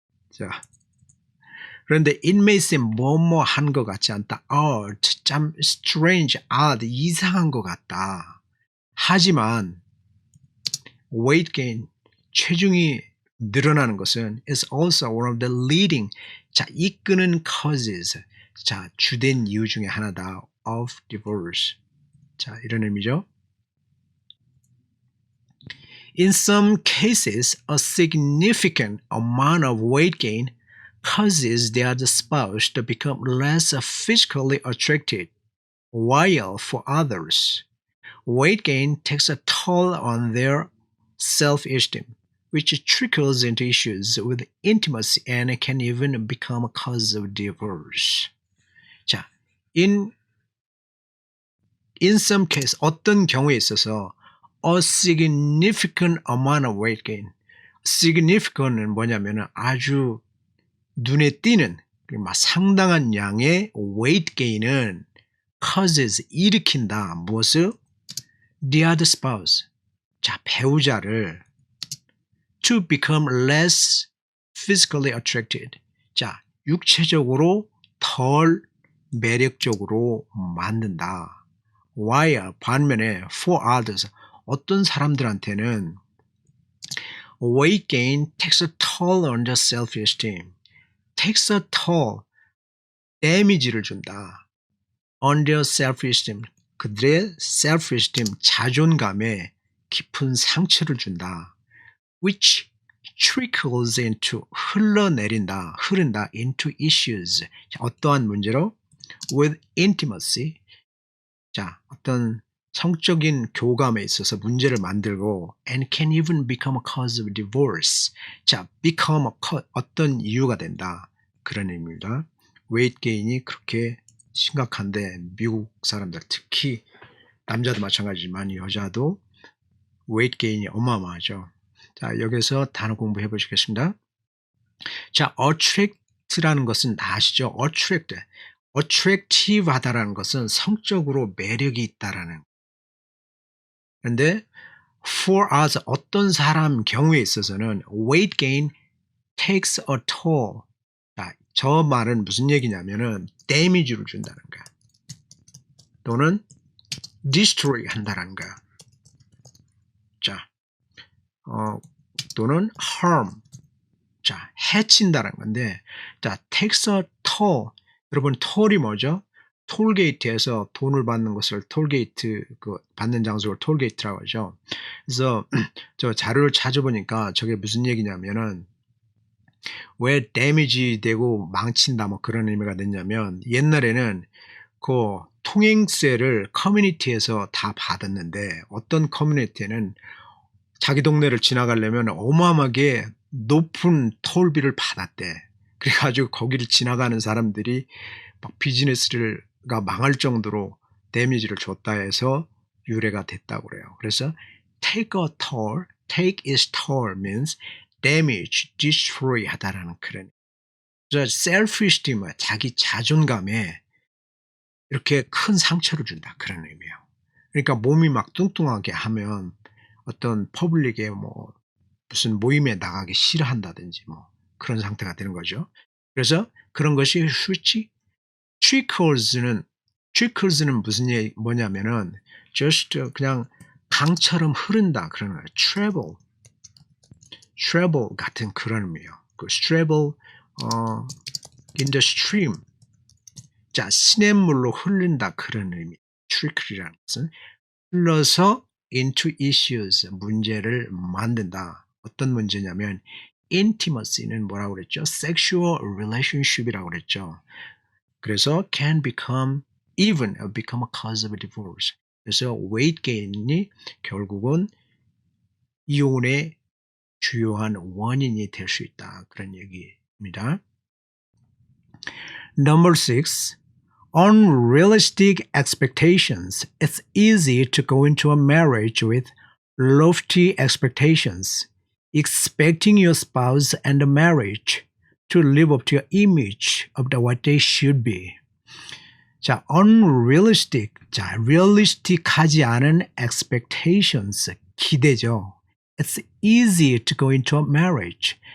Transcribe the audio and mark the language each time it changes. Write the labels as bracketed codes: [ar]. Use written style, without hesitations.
[ko] 자, 그런데 [en] it may seem [ko] 뭐뭐한 것 같지 않다. 참 [en] strange, odd, [ko] 이상한 것 같다. 하지만 weight gain, 체중이 늘어나는 것은 [en] is also one of the leading, [ko] 자, 이끄는 causes, 자, 주된 이유 중에 하나다. [en] of divorce. [ko] 자, 이런 의미죠. [en] In some cases, a significant amount of weight gain causes the other spouse to become less physically attracted, while for others, weight gain takes a toll on their self-esteem, which trickles into issues with intimacy and can even become a cause of divorce. 자, in some case, [ko] 어떤 경우에 있어서 [en] a significant amount of weight gain. [ko] significant은 뭐냐면은 아주 눈에 띄는 상당한 양의 weight gain은 causes, 일으킨다. 무엇을? [en] The other spouse. 자, [ko] 배우자를 [en] to become less physically attracted. [ko] 자, 육체적으로 덜 매력적으로 만든다. [en] while [ko] 반면에 [en] for others, [ko] 어떤 사람들한테는 [en] weight gain takes a toll on their self-esteem. takes a toll, [ko] 데미지를 준다. [en] on their self-esteem, [ko] 그들의 self-esteem, 자존감에 깊은 상처를 준다. [en] which trickles into, [ko] 흐른다 [en] into issues, 자, [ko] 어떠한 문제로? [en] with intimacy, 자, [ko] 어떤 성적인 교감에 있어서 문제를 만들고 [en] and can even become a cause of divorce. [ko] 자, become 어떤 이유가 된다. 그런 의미입니다. weight gain이 그렇게 심각한데 미국 사람들, 특히 남자도 마찬가지지만 여자도 weight gain이 어마어마하죠. 자, 여기서 단어 공부해 보시겠습니다. 자, attract라는 것은 아시죠? attractive 하다라는 것은 성적으로 매력이 있다라는. [en] 그런데 for us, [ko] 어떤 사람 경우에 있어서는 [en] weight gain takes a toll. [ko] 자, 저 말은 무슨 얘기냐면은 damage를 준다는 거야. 또는 destroy 한다는 거야. 자, 또는 harm. 자, 해친다는 건데, 자, takes a toll. 여러분, toll이 뭐죠? 톨게이트에서 돈을 받는 것을 톨게이트, 받는 장소를 톨게이트라고 하죠. 그래서 저 자료를 찾아보니까 저게 무슨 얘기냐면은, 왜 데미지 되고 망친다 뭐 그런 의미가 됐냐면, 옛날에는 그 통행세를 커뮤니티에서 다 받았는데, 어떤 커뮤니티는 자기 동네를 지나가려면 어마어마하게 높은 톨비를 받았대. 그래가지고 거기를 지나가는 사람들이 막 비즈니스가 망할 정도로 데미지를 줬다 해서 유래가 됐다고 그래요. [en] 그래서 take a toll, take is toll means damage, destroy [ko] 하다라는 그런. self-esteem, 자기 자존감에 이렇게 큰 상처를 준다 그런 의미예요. 그러니까 몸이 막 뚱뚱하게 하면 어떤 퍼블릭에 뭐 무슨 모임에 나가기 싫어한다든지 뭐 그런 상태가 되는 거죠. 그래서 그런 것이 수치 trickles는 무슨 뭐냐면은 just 그냥 강처럼 흐른다 그런 거예요. travel 같은 그런 의미예요. [en] 그 travel in the stream. [ko] 자, 시냇물로 흐른다 그런 의미. trickle이라는 것은 흘러서 [en] into issues, [ko] 문제를 만든다. 어떤 문제냐면 intimacy는 뭐라고 그랬죠? sexual relationship이라고 그랬죠. [en] 그래서 can become even become a cause of divorce. [ko] 그래서 weight gain이 결국은 이혼의 주요한 원인이 될 수 있다. 그런 얘기입니다. Number 6. [en] Unrealistic expectations. It's easy to go into a marriage with lofty expectations, expecting your spouse and the marriage to live up to your image of what they should be. 자, unrealistic. [ko] 자, realistic하지 않은 expectations. 기대죠. [en] It's easy to go into a marriage.